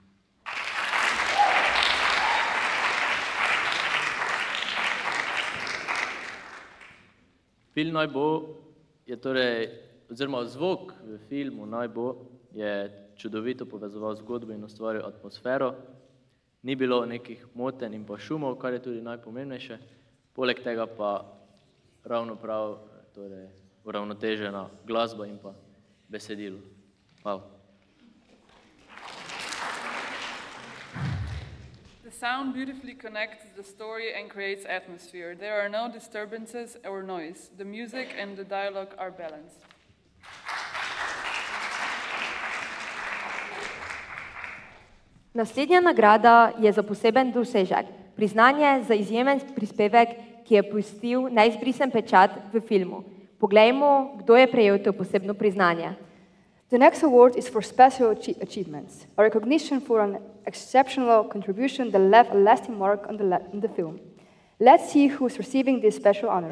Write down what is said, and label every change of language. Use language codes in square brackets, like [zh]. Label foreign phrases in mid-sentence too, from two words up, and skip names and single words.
[sl] Film Naj bo je torej, oziroma zvok v filmu Naj bo je čudovito povezoval zgodbo in ustvaril atmosfero. Ni bilo nekih motenj in pa šumov, kar je tudi najpomembnejše. Poleg tega pa ravno prav torej, uravnotežena glasba in pa besedilo. Hvala. [en] The sound beautifully connects the story and creates atmosphere. There are no disturbances or noise. The music and the dialogue are balanced. [sl] Naslednja nagrada je za poseben dosežek, priznanje za izjemen prispevek, ki je pustil neizbrisen pečat v filmu. Poglejmo, kdo je prejel to posebno priznanje. [en] The next award is for special achievements, a recognition for an exceptional contribution that left a lasting mark on the film. Let's see who's receiving this special honor.